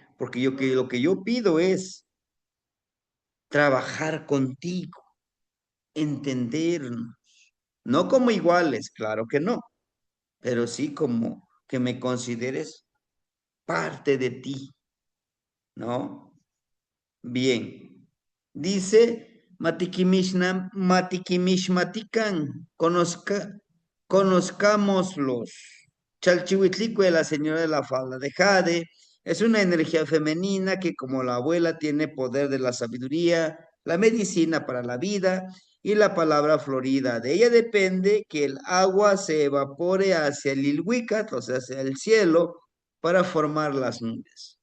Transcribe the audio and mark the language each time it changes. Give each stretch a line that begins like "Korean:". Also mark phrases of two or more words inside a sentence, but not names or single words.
Spanish: Porque lo que yo pido es trabajar contigo, entendernos, no como iguales, claro que no, pero sí como que me consideres parte de ti, ¿no? Bien. Dice Matikimishmatikan, conozcámoslos. Chalchihuitlicue, la señora de la falda de jade, es una energía femenina que como la abuela tiene poder de la sabiduría, la medicina para la vida y la palabra florida. De ella depende que el agua se evapore hacia el Ilhuicat, o sea, hacia el cielo, para formar las nubes.